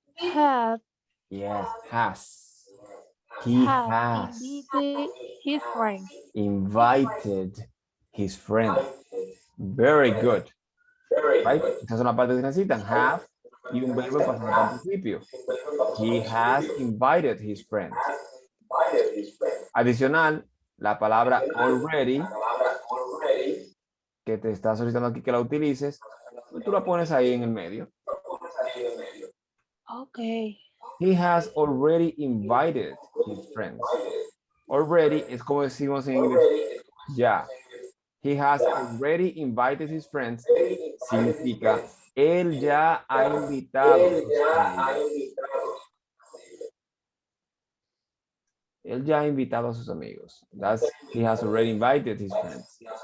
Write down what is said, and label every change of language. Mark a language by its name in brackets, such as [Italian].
[English] Have Yes, has. He has invited his friend. invited his friend. Very good. Right? [Spanish] Esa es una parte que necesitan. Have y un verbo en pasado participio. [English] He has invited his friends. [Spanish] Adicional, la palabra already, que te está solicitando aquí que la utilices, pues tú la pones ahí en el medio. [English] Okay. He has already invited his friends. [Spanish] Already es como decimos en inglés, ya. [English] He has already invited his friends. [Spanish] Significa, él ya ha invitado a sus amigos. Él ya ha invitado a sus amigos. [English] That's, he has already invited his friends.